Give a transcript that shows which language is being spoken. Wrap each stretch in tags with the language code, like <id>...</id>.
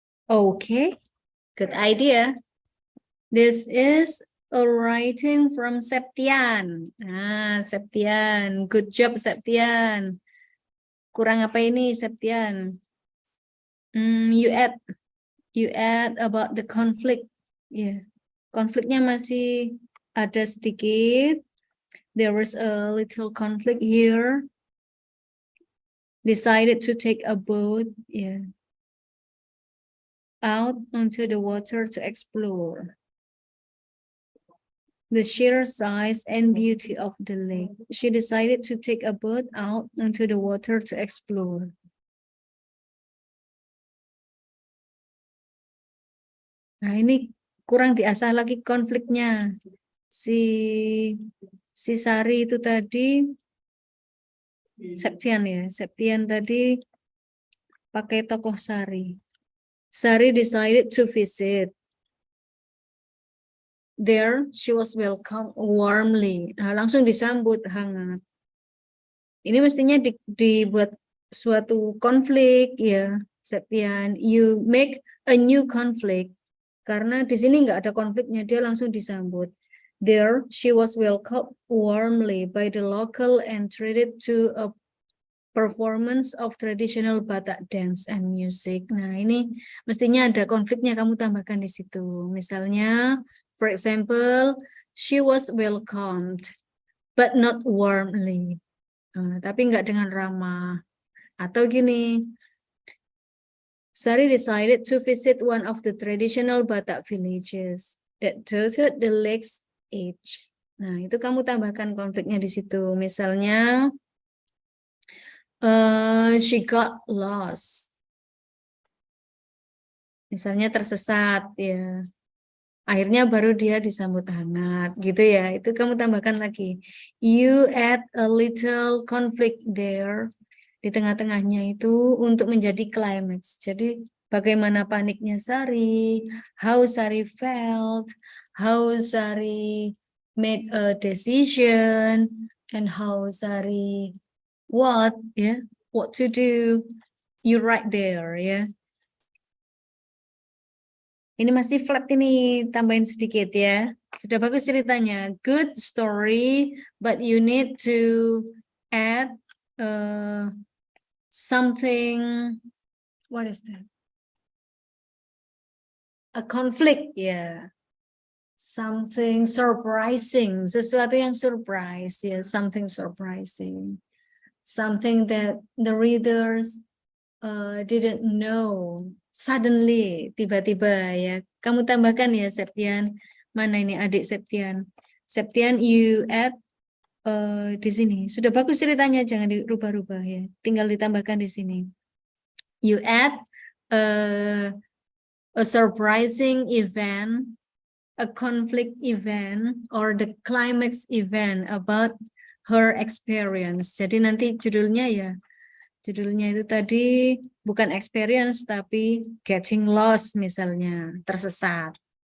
<en>Okay, good idea. This is a writing from Septian.</en> <id>Septian.</id> <en>Good job,</en> <id>Septian. Kurang apa ini, Septian?</id> <en>You add about the conflict. Yeah.</en> <id>Konfliknya masih ada sedikit.</id> <en>There was a little conflict here. Decided to take a boat. Yeah. Out onto the water to explore the sheer size and beauty of the lake. She decided to take a boat out onto the water to explore.</en> <id>Nah, ini kurang diasah lagi konfliknya. Si Sari itu tadi Septian ya. Septian tadi pakai tokoh Sari.</id> <en>Sari decided to visit. There, she was welcomed warmly.</en> <id>Nah, langsung disambut hangat. Ini mestinya dibuat suatu konflik ya, Septian.</id> <en>You make a new conflict.</en> <id>Karena di sini nggak ada konfliknya, dia langsung disambut.</id> <en>There, she was welcomed warmly by the local and treated to a performance of traditional Batak dance and music.</en> <id>Nah, ini mestinya ada konfliknya, kamu tambahkan di situ. Misalnya,</id> <en>for example, she was welcomed, but not warmly.</en> <id>Tapi nggak dengan ramah. Atau gini,</id> <en>Sari decided to visit one of the traditional Batak villages that dotted the lake's edge.</en> <id>Nah, itu kamu tambahkan konfliknya di situ. Misalnya,</id> <en>she got lost.</en> <id>Misalnya tersesat ya. Akhirnya baru dia disambut hangat gitu ya. Itu kamu tambahkan lagi.</id> <en>You add a little conflict there.</en> <id>Di tengah-tengahnya itu untuk menjadi climax. Jadi bagaimana paniknya</id> <en>Sari, how Sari felt, how Sari made a decision, and how Sari what to do. You right there</en> <id>ya. Ini masih flat ini, tambahin sedikit ya. Sudah bagus ceritanya.</id> <en>Good story, but you need to add something. What is that? A conflict ya. Something surprising,</en> <id>sesuatu yang</id> <en>surprise ya, something surprising. Something that the readers didn't know. Suddenly,</en> <id>tiba-tiba ya. Kamu tambahkan ya, Septian. Mana ini adik Septian?</id> <en>Septian, you add</en> <id>di sini. Sudah bagus ceritanya, jangan dirubah-rubah ya. Tinggal ditambahkan di sini.</id> <en>You add a surprising event, a conflict event, or the climax event about her experience.</en> <id>Jadi nanti judulnya ya. Judulnya itu tadi bukan experience tapi getting lost misalnya, tersesat.</id>